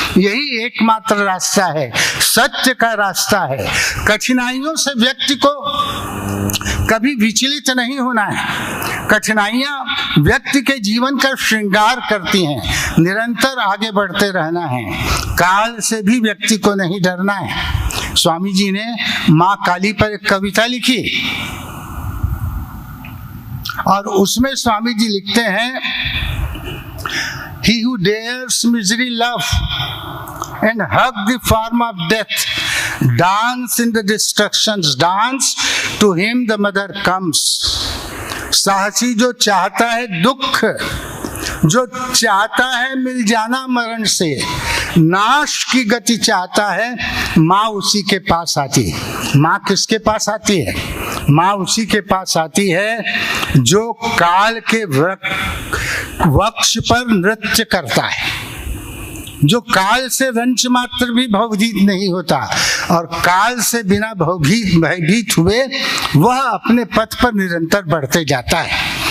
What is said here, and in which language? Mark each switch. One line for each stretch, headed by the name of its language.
Hindi: यही एकमात्र रास्ता है, सत्य का रास्ता है। कठिनाइयों से व्यक्ति को कभी विचलित नहीं होना है। कठिनाइयां व्यक्ति के जीवन का श्रृंगार करती हैं। निरंतर आगे बढ़ते रहना है, काल से भी व्यक्ति को नहीं डरना है। स्वामी जी ने माँ काली पर एक कविता लिखी, और उसमें स्वामी जी लिखते हैं,
English: He who dares misery love and hug the form of death, dance in the destruction's dance, to him the mother comes.
Hindi: साहसी जो चाहता है दुख, जो चाहता है मिल जाना मरण से, नाश की गति चाहता है, माँ उसी के पास आती है। माँ किसके पास आती है? माँ उसी के पास आती है जो काल के वक्ष पर नृत्य करता है, जो काल से रंच मात्र भी भवभीत नहीं होता, और काल से बिना भयभीत हुए वह अपने पथ पर निरंतर बढ़ते जाता है।